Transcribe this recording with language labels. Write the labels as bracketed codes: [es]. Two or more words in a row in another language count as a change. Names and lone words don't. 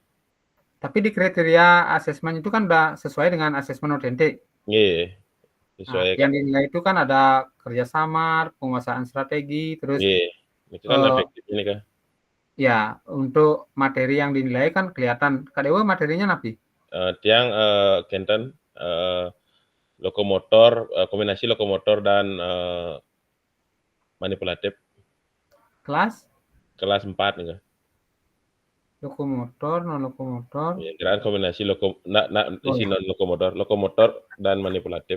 [id] Tapi di kriteria asesmen itu kan udah sesuai dengan asesmen otentik. Iya, sesuai. Yang dinilai itu kan ada kerjasama, penguasaan strategi, terus iya, itu kan efektif ini kan. Ya, untuk materi yang dinilai kan kelihatan. Kak Dewa materinya napi? [ban] Tiang kenten [id] lokomotor, kombinasi lokomotor dan manipulatif. Kelas 4 nih. Lokomotor, non lokomotor. Ya, kira kombinasi isi non lokomotor dan manipulatif.